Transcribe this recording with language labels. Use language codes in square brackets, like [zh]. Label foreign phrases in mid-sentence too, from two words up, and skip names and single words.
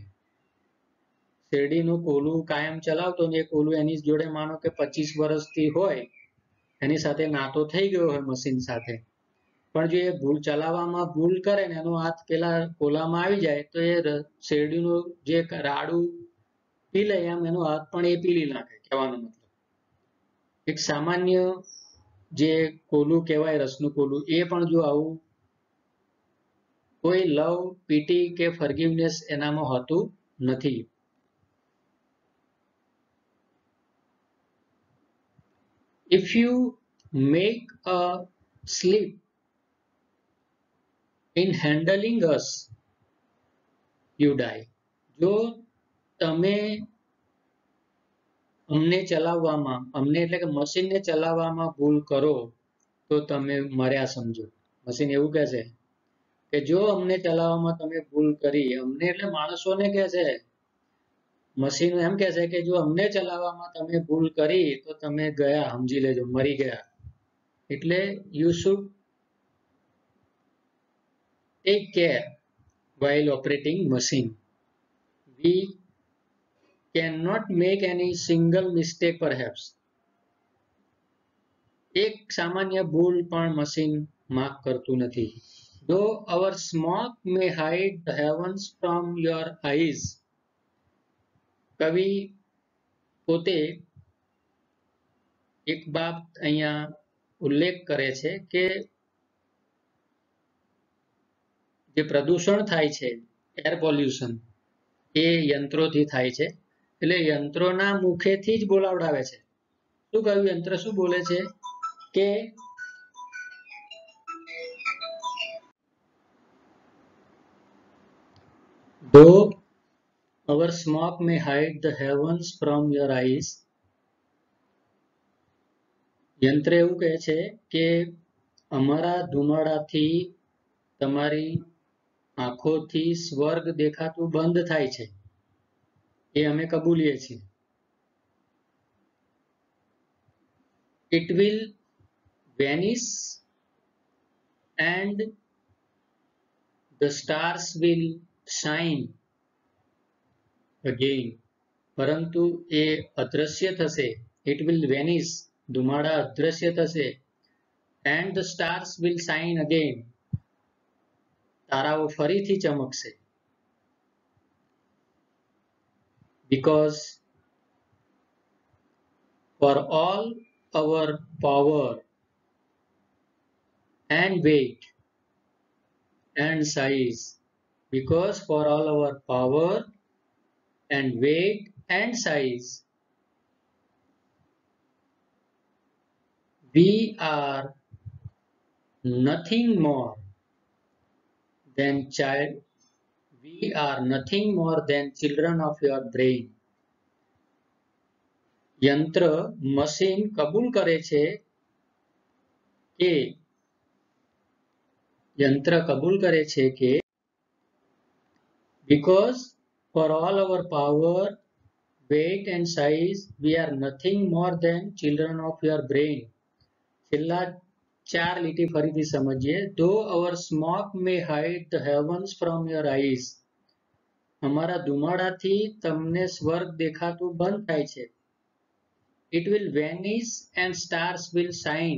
[gu] શેરડીનું કોલું કાયમ ચલાવતો ને એ કોલું એની જોડે માનો કે 25 વર્ષથી હોય, એની સાથે નાતો થઈ ગયો હોય મશીન સાથે, પણ જો એ ભૂલ ચલાવવામાં ભૂલ કરે ને એનો હાથ પેલા કોલામાં આવી જાય તો એ શેરડીનું જે રાડું પી લે એમ એનો હાથ પણ એ પીલી નાખે. કહેવાનો મતલબ એક સામાન્ય જે કોલું કહેવાય રસનું કોલું, એ પણ જો આવું કોઈ [en] love, pity [gu] કે ફોરગિવનેસ એનામાં હોતું નથી. [en] If you make a slip in handling us, you die. [gu] જો તમે અમને ચલાવવામાં, અમને એટલે કે મશીનને ચલાવવામાં ભૂલ કરો તો તમે મર્યા સમજો. મશીન એવું કહે છે કે જો અમને ચલાવવામાં તમે ભૂલ કરી, અમને એટલે માણસોને કહે છે, મશીન એમ કહે છે કે જો અમને ચલાવવામાં તમે ભૂલ કરી તો તમે ગયા, સમજી લેજો, મરી ગયા. [en] એટલે you should take care while operating machine. We cannot make any single mistake perhaps. [gu] એક સામાન્ય ભૂલ પણ મશીન માફ કરતું નથી. [en] Though our smoke may hide the heavens from your eyes. [gu] કવિ પોતે એક બાબત અહીંયા ઉલ્લેખ કરે છે કે જે પ્રદૂષણ થાય છે, [en] air pollution, [gu] એ યંત્રોથી થાય છે. એટલે યંત્રોના મુખેથી જ બોલાવડાવે છે. શું કહ્યું? યંત્ર શું બોલે છે કે [en] though our smoke may hide the heavens from your eyes. [gu] યંત્ર એવું કહે છે કે અમારા ધુમાડાથી તમારી આંખોથી સ્વર્ગ દેખાતું બંધ થાય છે, એ અમે કબૂલીએ છીએ. [en] It will vanish and the stars will shine again. [gu] પરંતુ એ અદ્રશ્ય થશે. [en] It will vanish, [gu] ધુમાડા અદ્રશ્ય થશે, [en] and the stars will shine again, [gu] તારાઓ ફરીથી ચમકશે. [en] Because for all our power and weight and size, because for all our power and weight and size, we are nothing more than children of your brain. [gu] યંત્ર, મશીન કબૂલ કરે છે કે [en] because for all our power, weight and size, we are nothing more than children of your brain. [gu] છેલ્લા 4 લીટી ફરીથી સમજીએ. [en] Though our smoke may hide the heavens from your eyes. [gu] અમારા ધુમાડાથી તમને સ્વર્ગ દેખાતું બંધ થાય છે. [en] It will vanish and stars will shine.